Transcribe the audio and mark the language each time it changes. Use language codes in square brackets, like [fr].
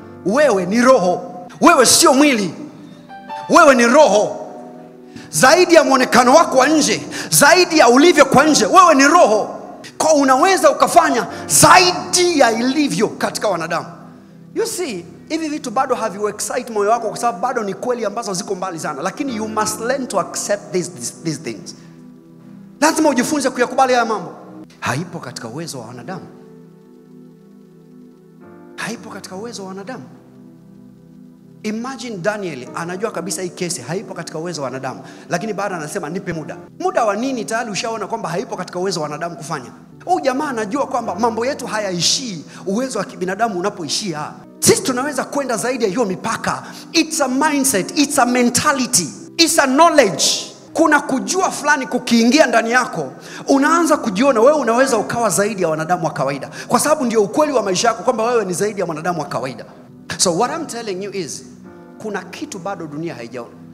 [sw] Wewe ni roho. Wewe sio mwili. Wewe ni roho. Zaidi ya muonekano wako wa nje, zaidi ya ulivyo kwa nje, wewe ni roho. Kwa unaweza ukafanya zaidi ya ilivyo katika wanadamu. [en] You see, [sw] hivi vitu bado haviexcite moyo wako kwa sababu bado ni kweli ambazo ziko mbali sana. Lakini [en] you must learn to accept these things. [sw] Lazima ujifunze kuyakubali haya mambo. Haipo katika uwezo wa wanadamu. Haipo katika uwezo wa wanadamu. Imagine Daniel anajua kabisa hii kesi haipo katika uwezo wa wanadamu, lakini baada anasema nipe muda. Muda wa nini? Tayari ushaona kwamba haipo katika uwezo wa wanadamu kufanya. Huyu jamaa anajua kwamba mambo yetu hayaishii uwezo wa kibinadamu unapoishia. Sisi tunaweza kwenda zaidi ya hiyo mipaka. [en] It's a mindset, it's a mentality, it's a knowledge. [sw] Kuna kujua fulani kukiingia ndani yako, unaanza kujiona wewe unaweza ukawa zaidi ya wanadamu wa kawaida, kwa sababu ndio ukweli wa maisha yako kwamba wewe ni zaidi ya wanadamu wa kawaida. [en] So what I'm telling you is, [sw] kuna kitu bado dunia haijaona.